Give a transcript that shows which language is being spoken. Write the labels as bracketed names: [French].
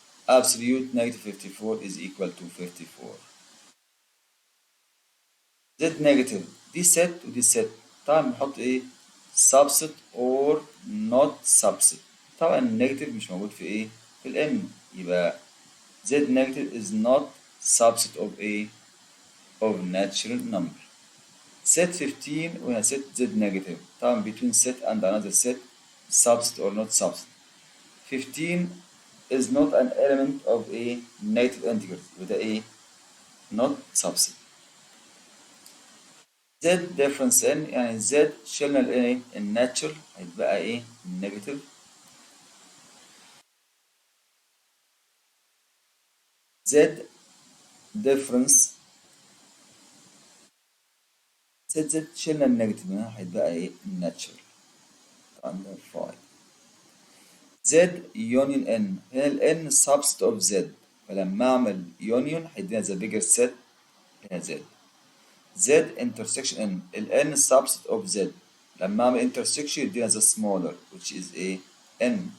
[English] absolute negative 54 is equal to 54. Z negative [Arabic] دي [English] set [Arabic] ودي [English] set. [Arabic] طبعا بنحط ايه؟ [English] subset or not subset. [Arabic] طبعا النيجاتيف مش موجود في ايه؟ في ال n. يبقى [English] Z negative is not subset of a of natural number. Set 15 [Arabic] وهنا [English] set Z negative. [Arabic] طبعا [English] between set and another set subset or not subset. 15 is not an element of a negative integer [Arabic] وده ايه؟ [English] not subset. Z difference n [Arabic] يعني [English] Z [Arabic] شلنا الايه؟ [English] الناتشرال [Arabic] هيتبقى ايه؟ [English] negative. Z difference Z [Arabic] شلنا [English] النيجاتيف [Arabic] هنا هيتبقى ايه؟ [English] الناتشرال. [Arabic] عندنا 5. [English] Z union n هنا ال n subset of Z، [Arabic] فلما اعمل [English] union [Arabic] هيدينا [English] the bigger set هنا Z. Z intersection n ال n subset of Z، [Arabic] لما اعمل [English] intersection [Arabic] يدينا [English] the smaller which is a n.